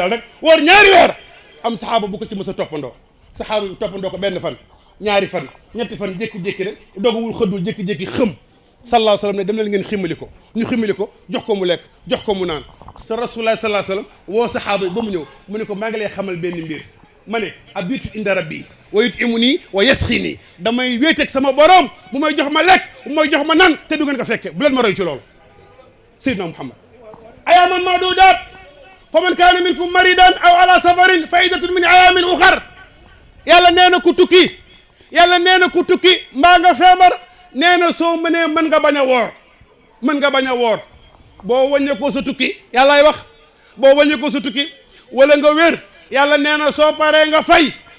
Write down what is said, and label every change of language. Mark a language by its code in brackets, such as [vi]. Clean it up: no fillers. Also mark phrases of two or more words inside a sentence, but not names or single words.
[wo] yàlla rek woor ñaari weer am saxaaba bu ko ci mës a toppandoo saxaaba bi toppandoo ko benn fan ñaari fan ñetti fan jékki-jékki rek doguwul xëddul jékki-jékki xëm [ar] صلى الله عليه وسلم [wo] ne dem na ngeen ximmali ko ñu ximmali ko jox ko mu lekk jox ko mu naan sa [ar] رسول الله صلى الله عليه وسلم [wo] woo saxaaba yi ba mu ñëw mu ne ko maa ngi lay xamal benn mbir ma ne [ar] أبيت عند ربي ويطعمني ويسقيني [wo] damay wéeteeg sama borom bu may jox ma lekk bu may jox ma naan te du ngeen ko fekke bu leen ma roy ci loolu Seydina Muhammad [ar] أياما معدودات فمن كان منكم مريضا أو على سفر فعدة من أيام أخر [wo] yàlla nee na ku tukki yàlla nee na ku tukki mbaa nga feebar nee na soo mënee mën nga bañ a woor boo wàññeekoo sa tukki yàllaay wax boo wàññeekoo sa tukki wala nga wér yàlla nee na soo paree nga fay